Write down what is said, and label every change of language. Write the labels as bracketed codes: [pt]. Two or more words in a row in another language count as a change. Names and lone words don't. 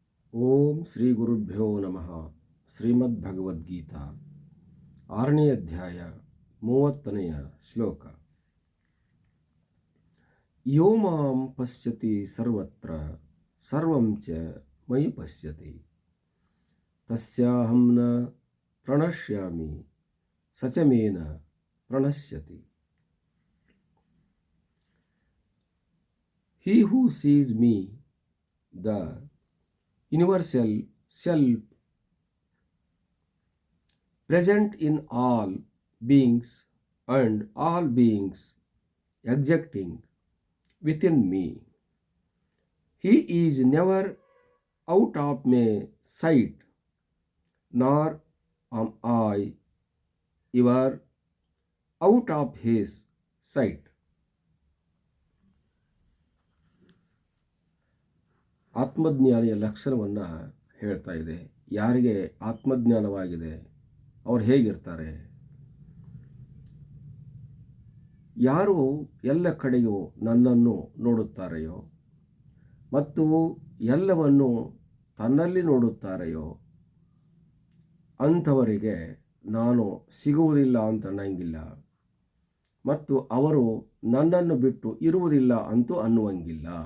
[sa] ಓಂ ಶ್ರೀ ಗುರುಭ್ಯೋ ನಮಃ. [kn] ಶ್ರೀಮದ್ಭಗವದ್ಗೀತಾ 6ನೇ ಅಧ್ಯಾಯ 30ನೆಯ ಶ್ಲೋಕ. [sa] ಯೋ ಮಾಂ ಪಶ್ಯತಿ ಸರ್ವತ್ರ ಸರ್ವಂ ಚ ಮಯಿ ಪಶ್ಯತಿ ತಸ್ಯಾಹಂ ನ ಪ್ರಣಶ್ಯಾಮಿ ಸ ಚ ಮೇ ನ ಪ್ರಣಶ್ಯತಿ. [en] He who sees me, the universal self, present in all beings and all beings existing within me, he is never out of my sight, nor am I ever out of his sight. [kn] ಆತ್ಮಜ್ಞಾನಿಯ ಲಕ್ಷಣವನ್ನು ಹೇಳ್ತಾ ಇದೆ. ಯಾರಿಗೆ ಆತ್ಮಜ್ಞಾನವಾಗಿದೆ ಅವ್ರು ಹೇಗಿರ್ತಾರೆ? ಯಾರು ಎಲ್ಲ ಕಡೆಯೂ ನನ್ನನ್ನು ನೋಡುತ್ತಾರೆಯೋ ಮತ್ತು ಎಲ್ಲವನ್ನು ತನ್ನಲ್ಲಿ ನೋಡುತ್ತಾರೆಯೋ ಅಂಥವರಿಗೆ ನಾನು ಸಿಗುವುದಿಲ್ಲ ಅಂತ ಅನ್ನಂಗಿಲ್ಲ, ಮತ್ತು ಅವರು ನನ್ನನ್ನು ಬಿಟ್ಟು ಇರುವುದಿಲ್ಲ ಅಂತೂ ಅನ್ನುವಂಗಿಲ್ಲ.